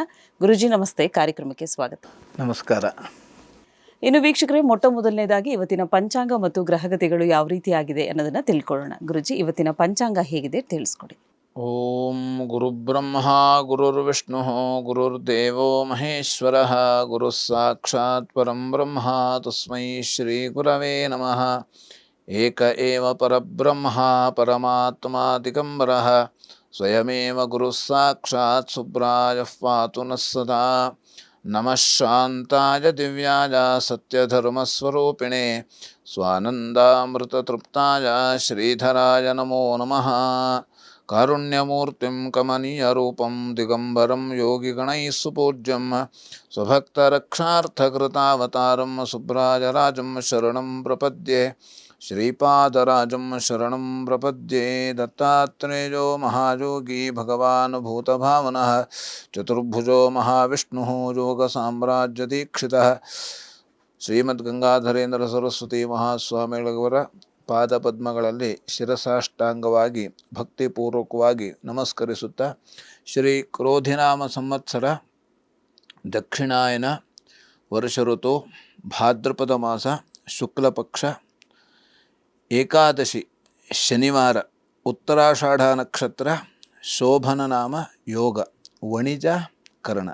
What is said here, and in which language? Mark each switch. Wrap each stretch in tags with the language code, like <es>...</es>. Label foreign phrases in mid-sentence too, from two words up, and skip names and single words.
<kn>ಗುರೂಜಿ ನಮಸ್ತೆ, ಕಾರ್ಯಕ್ರಮಕ್ಕೆ ಸ್ವಾಗತ. ನಮಸ್ಕಾರ. ಇನ್ನು ವೀಕ್ಷಕರೇ, ಮೊದಲನೇದಾಗಿ ಇವತ್ತಿನ ಪಂಚಾಂಗ ಮತ್ತು ಗ್ರಹಗತಿಗಳು ಯಾವ ರೀತಿಯಾಗಿದೆ ಅನ್ನೋದನ್ನ ತಿಳ್ಕೊಳ್ಳೋಣ. ಗುರೂಜಿ, ಇವತ್ತಿನ ಪಂಚಾಂಗ ಹೇಗಿದೆ ತಿಳಿಸ್ಕೊಡಿ.</kn> <sa>ಓಂ ಗುರುಬ್ರಹ್ಮ ಗುರುರ್ವಿಷ್ಣು ಗುರುರ್ದೇವೋ ಮಹೇಶ್ವರ ಗುರು ಸಾಕ್ಷಾತ್ ಪರಂ ಬ್ರಹ್ಮ ತಸ್ಮೈ ಶ್ರೀ ಗುರವೇ ನಮಃ. ಏಕ ಏವ ಪರಬ್ರಹ್ಮ ಪರಮಾತ್ಮ ದಿಗಂಬರಃ ಸ್ವಯಮೇವ ಗುರು ಸಾಕ್ಷಾತ್ ಸುಬ್ರಾಯಃ ಪಾತು ನಃ ಸದಾ. ನಮಃ ಶಾಂತಾಯ ದಿವ್ಯಾಯ ಸತ್ಯಧರ್ಮಸ್ವರೂಪಿಣೆ ಸ್ವಾನಂದಾಮೃತತೃಪ್ತಾಯ ಶ್ರೀಧರಾಯ ನಮೋ ನಮಃ. ಕಾರುಣ್ಯಮೂರ್ತಿಂ ಕಮನೀಯರೂಪಂ ದಿಗಂಬರಂ ಯೋಗಿಗಣೈಃ ಸುಪೂಜ್ಯಂ ಸ್ವಭಕ್ತರಕ್ಷಾರ್ಥಕೃತಾವತಾರಂ ಸುಬ್ರಾಜರಾಜಂ ಶರಣಂ ಪ್ರಪದ್ಯೆ. ಶ್ರೀಪಾದರಾಜಂ ಶರಣಂ ಪ್ರಪದ್ಯೆ. ದತ್ತಾತ್ರೇಯೋ ಮಹಾಯೋಗಿ ಭಗವಾನ್ ಭೂತಭಾವನಃ ಚತುರ್ಭುಜೋ ಮಹಾವಿಷ್ಣುಃ ಯೋಗಸಾಮ್ರಾಜ್ಯದೀಕ್ಷಿತಃ.</sa> <kn>ಶ್ರೀಮದ್ಗಂಗಾಧರೇಂದ್ರ ಸರಸ್ವತಿ ಮಹಾಸ್ವಾಮಿಗಳವರ ಪಾದಪದ್ಮಗಳಲ್ಲಿ ಶಿರಸಾಷ್ಟಾಂಗವಾಗಿ ಭಕ್ತಿಪೂರ್ವಕವಾಗಿ ನಮಸ್ಕರಿಸುತ್ತಾ, ಶ್ರೀ ಕ್ರೋಧಿನಾಮ ಸಂವತ್ಸರ ದಕ್ಷಿಣಾಯನ ವರ್ಷ ಋತು ಭಾದ್ರಪದ ಮಾಸ ಶುಕ್ಲಪಕ್ಷ ಏಕಾದಶಿ ಶನಿವಾರ ಉತ್ತರಾಷಾಢ ನಕ್ಷತ್ರ ಶೋಭನ ನಾಮ ಯೋಗ ವಣಿಜ ಕರ್ಣ.</kn>